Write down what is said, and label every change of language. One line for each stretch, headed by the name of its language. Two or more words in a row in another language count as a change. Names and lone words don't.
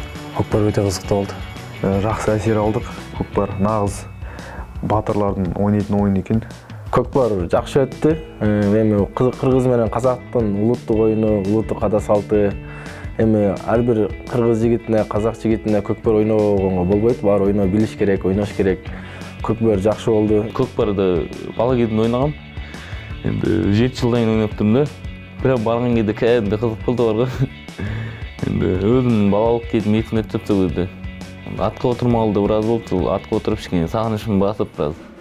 Kazakh: Көкпар өте қызықты болды. Жақсы әсер алдық. Көкпар нағыз батырлардың ойнайтын ойын екен. Көкпар жақсы өтті.
Kyrgyz: Эми қырғыз менен қазақтың улуттук ойыны, улуттук ката салты. Эми ар бир кыргыз жигитине, казак жигитине көкпар ойногонго болбойт. Баары ойноо билиш керек, ойнош керек. Көкпар жақсы болду. Көкпарды бала кезимде ойнагам. Енді 7 жылдан кийин ойноптум да.
Kazakh: Бирок барган кезде кәдімгідей қызық болды бар ғой. Енді өзімнің балалық кезім есіме түсіп сол кезде. Атқа отырмағалы да біраз болды. Сол атқа отырып кішкене сағынышым басып біраз.